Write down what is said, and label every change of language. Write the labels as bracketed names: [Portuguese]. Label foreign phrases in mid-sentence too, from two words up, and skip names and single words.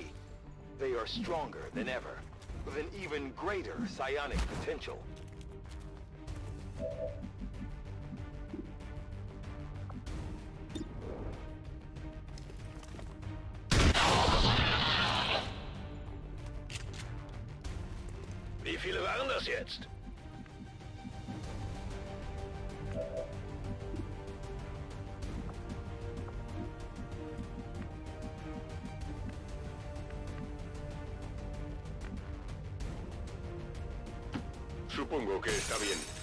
[English] They are stronger than ever, with an even greater psionic potential. [German] Wie viele waren das jetzt? [Spanish] Supongo que está bien.